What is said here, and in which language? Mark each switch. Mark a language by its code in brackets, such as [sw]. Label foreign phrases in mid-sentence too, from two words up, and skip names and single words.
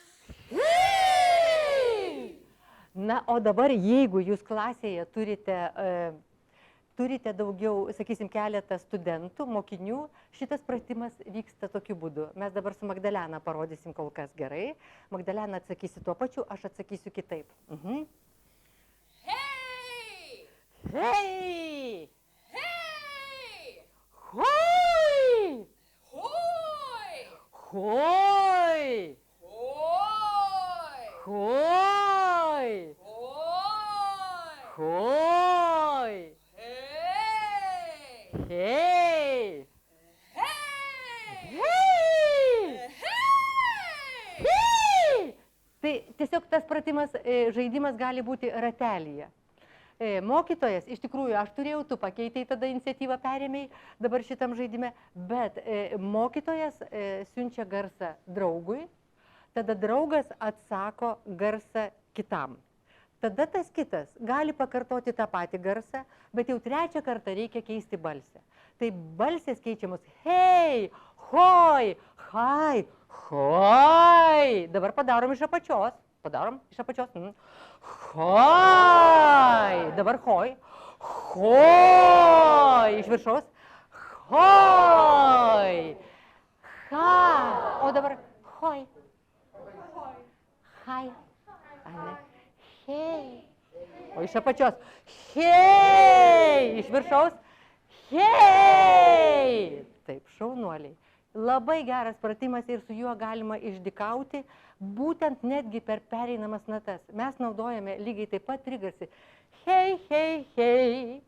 [lt] Na, o dabar, jeigu jūs klasėje turite daugiau, sakysim, keletą studentų, mokinių, šitas pratimas vyksta tokiu būdu. Mes dabar su Magdalena parodysim kol kas gerai. Magdalena atsakysi tuo pačiu, aš atsakysiu kitaip. Hei! Hei! Hoi! Hoi! Hoi! Hoi! Hoi! Hoi! Hoi! Hei! Hei! Hei! Hei! Tai tiesiog tas pratimas, žaidimas gali būti ratelyje. Mokytojas, iš tikrųjų, aš turėjau, tu pakeitei tada iniciatyvą perėmei dabar šitam žaidime, bet mokytojas siunčia garsą draugui, tada draugas atsako garsą kitam. Tada tas kitas gali pakartoti tą patį garsą, bet jau trečią kartą reikia keisti balsę. Tai balsės keičiamos hei, hoi, hai, hoi. Dabar padarom iš apačios. Hoi. Dabar hoi. Hoi. Iš viršaus. Hoi. Ha. O dabar hoi. Hai. Hei. O iš apačios. Hei. Iš viršaus. Hei. Taip, šaunuoliai. Labai geras pratimas ir su juo galima išdykauti, būtent netgi per pereinamas natas. Mes naudojame lygiai taip pat trigarsį. Hei, hei, hei.